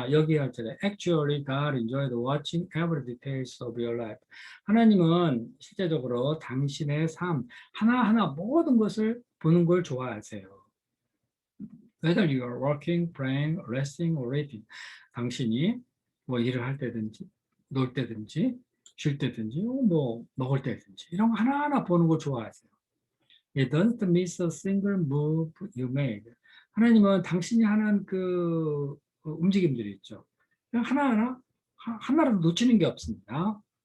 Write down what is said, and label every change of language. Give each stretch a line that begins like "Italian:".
Korean: 여기 할 때
English: Actually, God enjoyed watching every details of your life.
Korean: 하나님은 실제적으로 당신의 삶 하나하나 모든 것을 보는 걸 좋아하세요.
English: Whether you are working, praying, resting, or reading.
Korean: 당신이 뭐 일을 할 때든지, 놀 때든지, 쉴 때든지, 뭐 먹을 때든지 이런 거 하나하나 보는 걸 좋아하세요.
English: It doesn't miss a single move you made.
Korean: 하나님은 당신이 하는 그 움직임들이 있죠. 그냥 하나하나 하나라도 놓치는 게 없습니다.